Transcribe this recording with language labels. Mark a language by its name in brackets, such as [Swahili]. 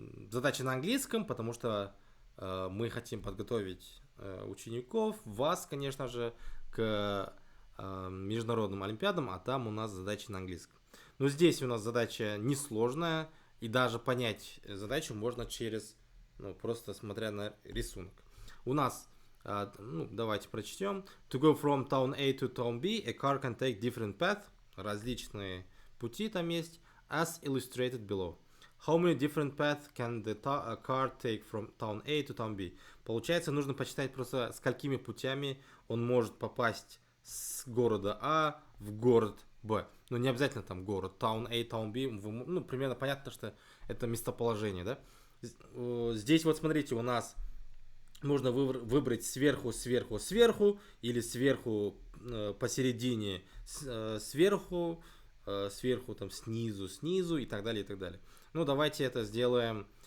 [Russian] Задача на английском, потому что мы хотим подготовить учеников, вас, конечно же, к международным олимпиадам, а там у нас задачи на английском. Но здесь у нас задача несложная, и даже понять задачу можно через, просто смотря на рисунок. У нас, давайте прочтем. [English] To go from town A to town B, a car can take different paths. [Russian] Различные пути там есть, [English] as illustrated below. How many different paths can the car take from town A to town B? [Russian] Получается, нужно посчитать просто, сколькими путями он может попасть с города А в город Б. Ну, не обязательно там город, town A, town B. Примерно понятно, что это местоположение, да? Здесь вот смотрите, у нас можно выбрать сверху, или сверху посередине, сверху там снизу и так далее, и так далее. Давайте это сделаем